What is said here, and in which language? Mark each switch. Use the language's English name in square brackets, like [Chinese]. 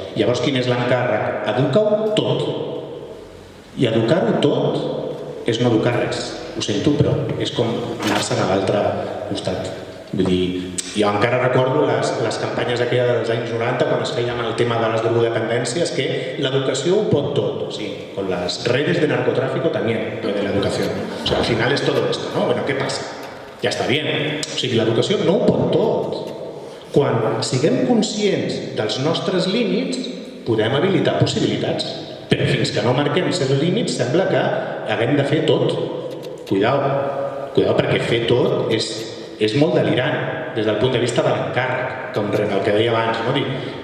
[Catalan] Llavors, quin és l'encàrrec? Educa-ho tot. I educar-ho tot és no educar res. Ho sento, però és com anar-se'n a l'altre costat. Vull dir, jo encara recordo les campanyes aquelles dels anys 90 quan es feien el tema de les drogodependències, que l'educació ho pot tot. O sigui, [Spanish] con las redes de narcotráfico también lo de la educación. O sea, al final es todo esto, ¿no? Bueno, ¿qué pasa? Ja està bien. [Catalan] O sigui, l'educació no ho pot tot. Quan siguem conscients dels nostres límits, podem habilitar possibilitats. Però fins que no marquem certs límits, sembla que haguem de fer tot. Cuidao, perquè fer tot és molt delirant des del punt de vista de l'encàrrec, com el que deia abans. No?